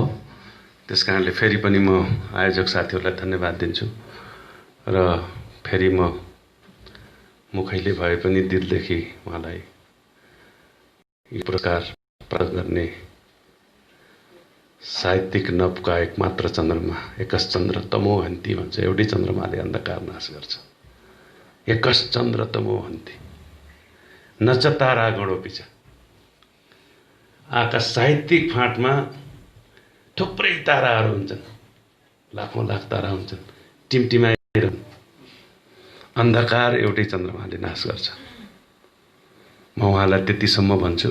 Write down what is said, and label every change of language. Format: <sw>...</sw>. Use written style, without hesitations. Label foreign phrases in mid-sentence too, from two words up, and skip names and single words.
<ne>त्यसकारणले फेरि पनि म आयोजक साथीहरूलाई धन्यवाद दिन्छु र फेरि म मुखैले भए पनि दिलदेखि उहाँलाई यो पुरस्कार प्राप्त गर्ने साहित्यिक नभका एकमात्र चन्द्रमा,</ne> <sa>एकस चन्द्र तमो हन्ती</sa> <ne>भन्छ। एउटै चन्द्रमाले अन्धकार नाश गर्छ।</ne> <sa>एकस चन्द्र तमो हन्ती नच तारा गणो पिछ।</sa> <ne>आकाश साहित्यिक फाँटमा थुप्रै ताराहरू हुन्छन्, लाखौं लाख तारा हुन्छन्, टिमटिमाएर। अन्धकार एउटै चन्द्रमाले नाश गर्छ। म उहाँलाई त्यतिसम्म भन्छु।</ne>